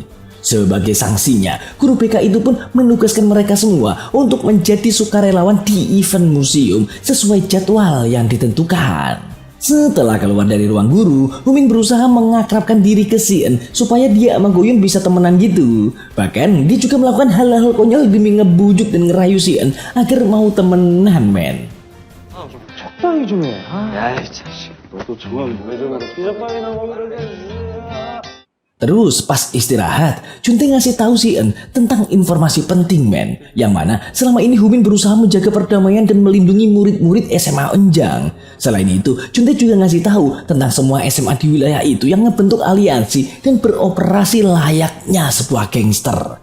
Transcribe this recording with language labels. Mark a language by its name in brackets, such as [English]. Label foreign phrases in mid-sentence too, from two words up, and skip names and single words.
[Indonesian] Sebagai sanksinya, guru BK itu pun menugaskan mereka semua untuk menjadi sukarelawan di event museum sesuai jadwal yang ditentukan. Setelah keluar dari ruang guru, Humin berusaha mengakrabkan diri ke Sien supaya dia sama Goyun bisa temenan gitu. Bahkan dia juga melakukan hal-hal konyol demi ngebujuk dan ngerayu Sien agar mau temenan men. [Korean] 적당히 좀 해. 야이 자식, 너도 좋아하면 왜 저러고 비적방이나 먹으려고. [Indonesian] Terus pas istirahat, Junte ngasih tahu Sien tentang informasi penting men, yang mana selama ini Humin berusaha menjaga perdamaian dan melindungi murid-murid SMA Enjang. Selain itu, Junte juga ngasih tahu tentang semua SMA di wilayah itu yang ngebentuk aliansi dan beroperasi layaknya sebuah gangster.